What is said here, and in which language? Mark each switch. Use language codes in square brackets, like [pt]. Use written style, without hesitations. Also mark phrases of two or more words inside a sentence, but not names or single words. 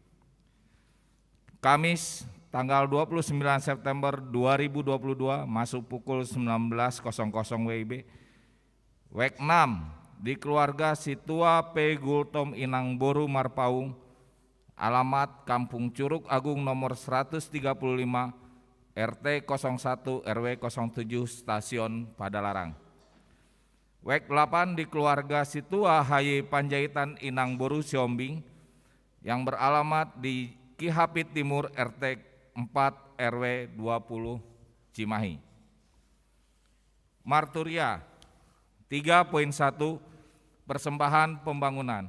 [id] Kamis tanggal 29 September 2022 masuk pukul 19.00 WIB. Wek 6 di keluarga Situa P. Gultom Inang Boru Marpaung, alamat Kampung Curug Agung nomor 135 RT 01 RW 07 Stasiun Padalarang. Wek 8 di keluarga Situa Haye Panjaitan Inang Boru Siombing yang beralamat di Kihapit Timur RT 4 RW 20 Cimahi. Marturia 3.1 Persembahan Pembangunan.